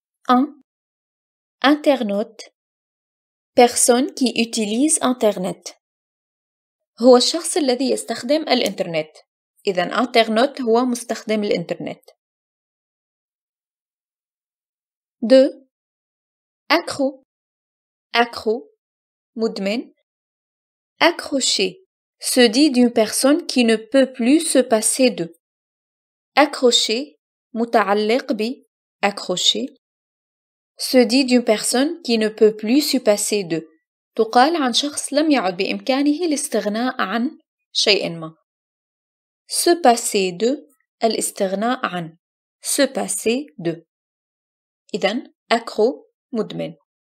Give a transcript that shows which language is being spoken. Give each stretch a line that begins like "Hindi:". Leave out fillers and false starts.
French: 1. Internaute. Personne qui utilise Internet.
Arabic: هو الشخص الذي يستخدم الإنترنت. إذن internaute هو مستخدم الإنترنت. 2.
French: Accro. Accro. مدمن. Accroché. se dit d'une personne qui ne peut plus se passer de. Accrocher,
Arabic: متعلق ب
French: accrocher, se dit d'une personne qui ne peut plus se passer de.
Arabic: تقال عن شخص لم يعد بإمكانه الاستغناء عن شيء ما.
French: Se passer de
Arabic: الاستغناء عن.
French: Se passer de.
Arabic: إذن accro مدمن.